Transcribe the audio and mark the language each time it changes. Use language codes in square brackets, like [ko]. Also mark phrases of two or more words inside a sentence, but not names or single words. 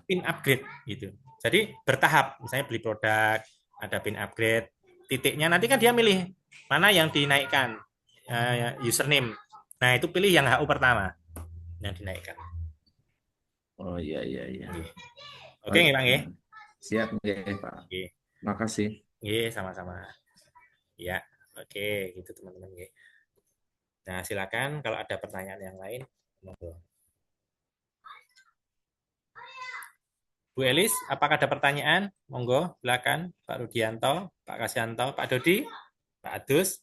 [id] Pin upgrade gitu. Jadi bertahap, misalnya beli produk, ada pin upgrade, titiknya nanti kan dia milih mana yang dinaikkan username. Nah, itu pilih yang HU pertama yang dinaikkan. Oh, iya, iya, iya. Oke, nggih, Bang ya. Siap, nggih, Pak. Nggih. Makasih. Nggih, sama-sama. Ya, oke, gitu teman-teman nggih. Nah, silakan kalau ada pertanyaan yang lain, monggo. Bu Elis, apakah ada pertanyaan? Monggo, silakan. Pak Rudianto, Pak Kasyanto, Pak Dodi, Pak Adus.